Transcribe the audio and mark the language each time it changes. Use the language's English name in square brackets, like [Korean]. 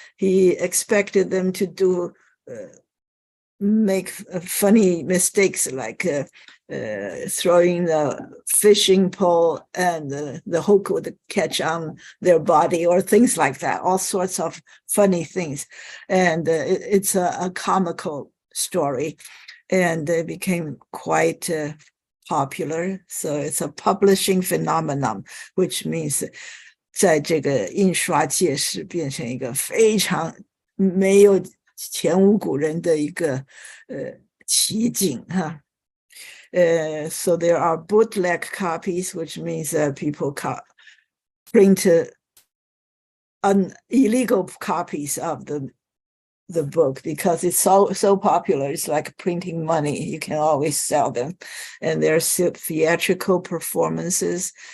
[English] He expected them to make funny mistakes, like throwing the fishing pole and the hook would catch on their body, or things like that, all sorts of funny things. And it's a comical story, and it became quite popular. So it's a publishing phenomenon, which means [Chinese] 在这个印刷界是变成一个非常没有前无古人的一个奇景哈。 [English] So there are bootleg copies, which means people print illegal copies of the book, because it's so popular. It's like printing money. You can always sell them. And there's theatrical performances.